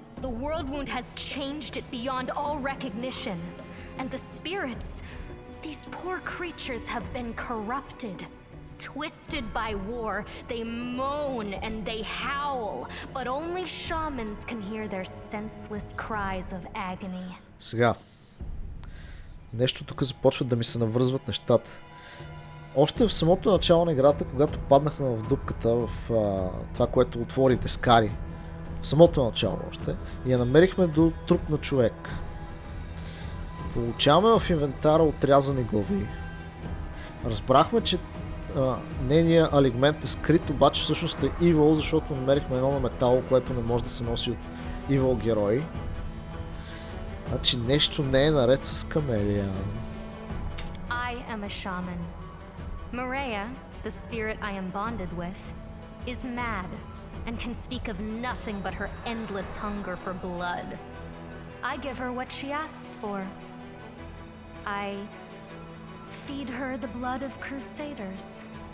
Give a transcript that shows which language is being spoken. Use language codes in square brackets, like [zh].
[en] The world wound has changed it beyond all recognition. And the spirits, these poor creatures have been corrupted. Twisted by war, they moan and they howl, but only shamans can hear their senseless cries of agony. [bg] Сега, нещо тук започват да ми се навързват нещата. Още в самото начало на играта, когато паднахме в дупката, в това, което отворите Скари, в самото начало още, и я намерихме до труп на човек. Получаваме в инвентара отрязани глави. Разбрахме, че нейният алигмент е скрит, обаче всъщност е evil, защото намерихме едно на метало, което не може да се носи от evil герои. Значи нещо не е наред с Камелия. [en] I am a shaman. Maria, the spirit I am bonded with, is mad and can speak of nothing but her endless hunger for blood. I give her what she asks for. I feed her the blood of crusaders.